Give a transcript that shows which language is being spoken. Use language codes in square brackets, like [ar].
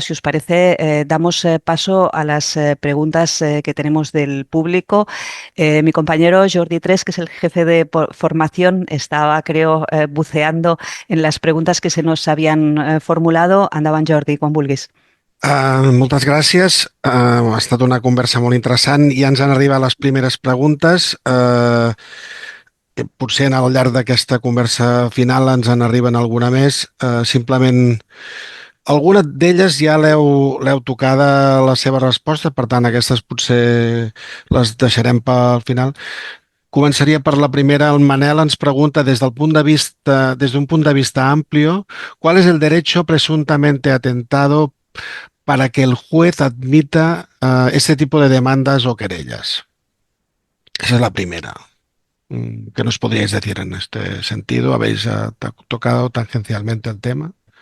[es] Si os parece, damos paso a las preguntas que tenemos del público. Mi compañero Jordi Tres, que es el jefe de formación, estaba, creo, buceando en [ca] les preguntes [es] que se nos havien formulado. [ca] Endavant, Jordi, quan vulguis. Moltes gràcies. Ha estat una conversa molt interessant. Ja ens han arribat les primeres preguntes. Potser al llarg d'aquesta conversa final ens en arriben alguna més. Simplement, alguna d'elles ja l'heu tocada la seva resposta, per tant, aquestes potser les deixarem pel final. Començaria per la primera. El Manel ens pregunta [es] desde un punto de vista amplio, ¿cuál es el derecho presuntamente atentado para que el juez admita este tipo de demandas o querellas? Esa es la primera. ¿Qué nos podríais decir en este sentido? ¿Habéis tocado tangencialmente el tema?